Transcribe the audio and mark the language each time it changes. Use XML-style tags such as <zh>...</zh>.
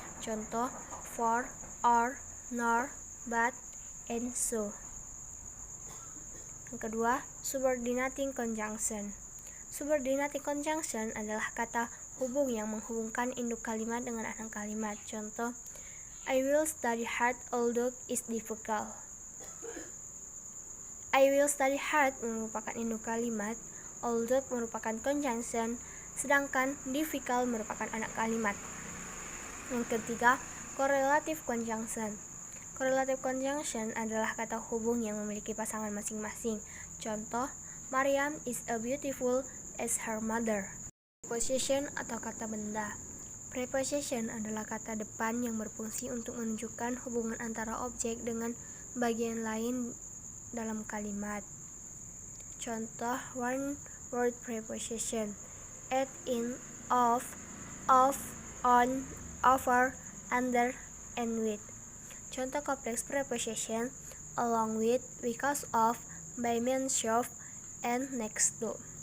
<id>Contoh, for, or, nor, but, and so. Yang kedua, subordinating conjunction. Subordinating conjunction adalah kata hubung yang menghubungkan induk kalimat dengan anak kalimat.</id> <en>Contoh, I will study hard although it's difficult. I will study hard</en> <id>merupakan induk kalimat, although merupakan conjunction, sedangkan difficult merupakan anak kalimat. Yang ketiga, correlative conjunction. Correlative conjunction adalah kata hubung yang memiliki pasangan masing-masing.</id> <en>Contoh, Maryam is as beautiful as her mother.</en> <id>Preposition atau kata benda. Preposition adalah kata depan yang berfungsi untuk menunjukkan hubungan antara objek dengan bagian lain dalam kalimat. Contoh, one word preposition: at, in, of, on, over, under, and with. Contoh kompleks preposition: along with, because of, by means of, and next to.</id>